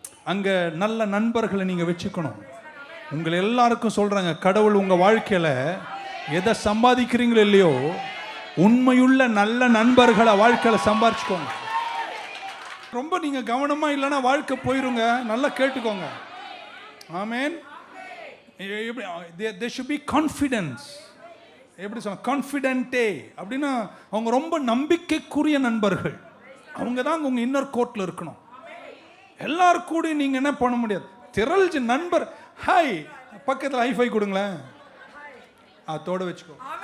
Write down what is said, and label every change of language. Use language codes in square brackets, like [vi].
[ta] அங்கே நல்ல நண்பர்களை நீங்கள் வச்சுக்கணும். உங்களை எல்லாருக்கும் சொல்கிறாங்க, கடவுள் உங்கள் வாழ்க்கையில் எதை சம்பாதிக்கிறீங்களோ இல்லையோ, உண்மையுள்ள நல்ல நண்பர்களை வாழ்க்கையில் சம்பாதிச்சுக்கோங்க. ரொம்ப நீங்கள் கவனமாக இல்லைன்னா வாழ்க்கை போயிருங்க. நல்லா கேட்டுக்கோங்க. ஆமேன். [en] There should be confidence. [ta] எப்படி சொல்ல, கான்ஃபிடென்ட்டே அப்படின்னா அவங்க ரொம்ப நம்பிக்கைக்குரிய நண்பர்கள். அவங்க தான் உங்கள் இன்னர் கோர்ட்டில் இருக்கணும். எல்லாரும் கூட நீங்கள் என்ன பண்ண முடியாது. திரள் நண்பர், ஹாய், பக்கத்தில் ஹைஃபை கொடுங்களேன், அதோட வச்சுக்கோ.